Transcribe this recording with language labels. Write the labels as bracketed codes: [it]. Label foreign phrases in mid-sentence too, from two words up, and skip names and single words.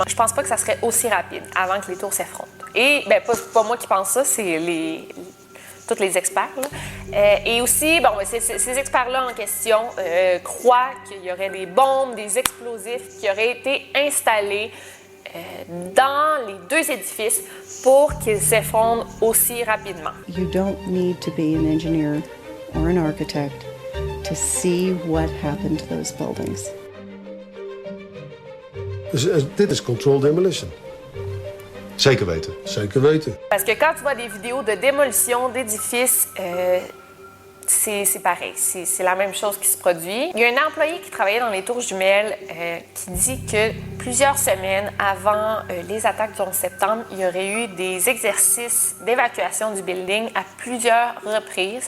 [fr] Je pense pas que ça serait aussi rapide avant que les tours s'effondrent. Et pas moi qui pense ça, c'est tous les experts. Et aussi, ces experts-là en question croient qu'il y aurait des bombes, des explosifs qui auraient été installés dans les deux édifices pour qu'ils s'effondrent aussi rapidement. [en] You don't need to be an engineer or an architect to see what happened to those buildings. [nl] Dit is [en] controlled demolition. [nl] Zeker weten. Zeker weten. [fr] Parce que quand tu vois des vidéos de démolition d'édifices, c'est pareil, c'est la même chose qui se produit. Il y a un employé qui travaillait dans les tours jumelles qui dit que plusieurs semaines avant les attaques du 11 septembre, il y aurait eu des exercices d'évacuation du building à plusieurs reprises.